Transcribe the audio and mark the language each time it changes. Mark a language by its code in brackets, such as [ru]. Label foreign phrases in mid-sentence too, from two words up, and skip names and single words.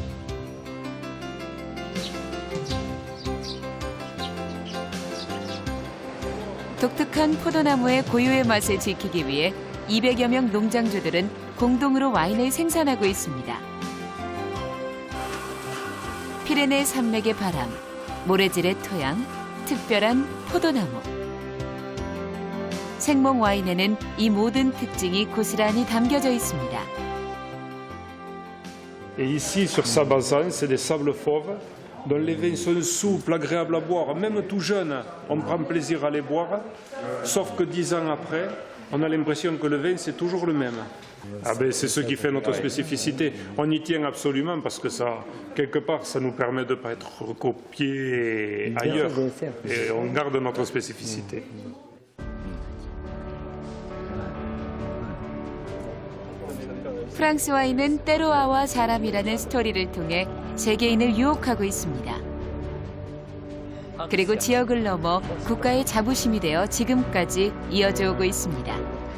[ko] 독특한 포도나무의 고유의 맛을 지키기 위해 200여 명 농장주들은 공동으로 와인을 생산하고 있습니다. 피레네 산맥의 바람, 모래질의 토양, 특별한 포도나무. 생몽 와인에는 이 모든 특징이 고스란히 담겨져 있습니다. [fr] Et ici, sur Sabazan, c'est des sables fauves dont les vins sont souples, agréables à boire. Même tout jeune, on prend plaisir à les boire. Sauf que 10 ans après, on a l'impression que le vin, c'est toujours le même. Ah ben, c'est ce qui fait notre spécificité. On y tient absolument parce que ça, quelque part, ça nous permet de ne pas être recopié ailleurs. Et on garde notre spécificité. [ko] 프랑스 와인은 때로아와 사람이라는 스토리를 통해 세계인을 유혹하고 있습니다. 그리고 지역을 넘어 국가의 자부심이 되어 지금까지 이어져 오고 있습니다.